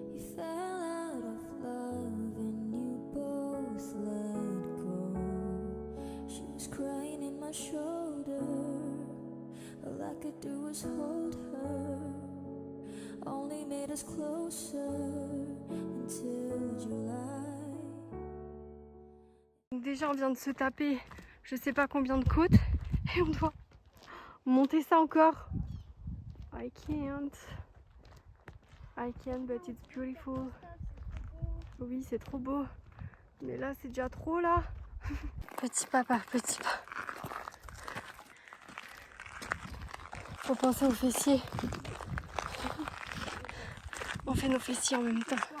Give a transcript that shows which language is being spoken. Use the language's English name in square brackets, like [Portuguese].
[English] You fell out of love and you both let go. She was crying in my shoulder. All I could do was hold her. Only made us closer until July. [French] Donc déjà on vient de se taper je sais pas combien de côtes et on doit monter ça encore. [English] I can't but it's beautiful. [French] Oui c'est trop beau mais là c'est déjà trop là. Petit pas par petit pas. Faut penser aux fessiers. On fait nos fessiers en même temps.